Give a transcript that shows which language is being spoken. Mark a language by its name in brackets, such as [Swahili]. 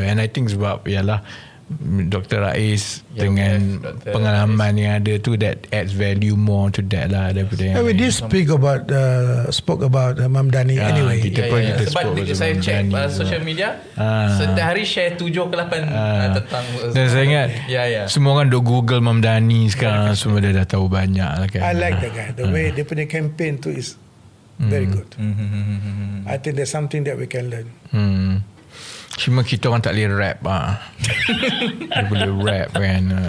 [English] And I think [Malay] sebab ialah Dr. Rais dengan pengalaman yang ada tu, [English] that adds value more to that [Malay] lah daripada yang [English] we did spoke about Mam Dani anyway. [Malay] Kita pun kita sebab saya check social media setiap hari share 7 ke 8 tentang dan saya ingat semua orang duk Google Mam Dani sekarang, semua dia dah tahu banyak lah kan. [English] I like the guy, the way [Malay] dia punya [English] campaign tu is very good. I think there's something that we can learn. [Malay] Cuma kita orang tak boleh rap dia boleh rap kan.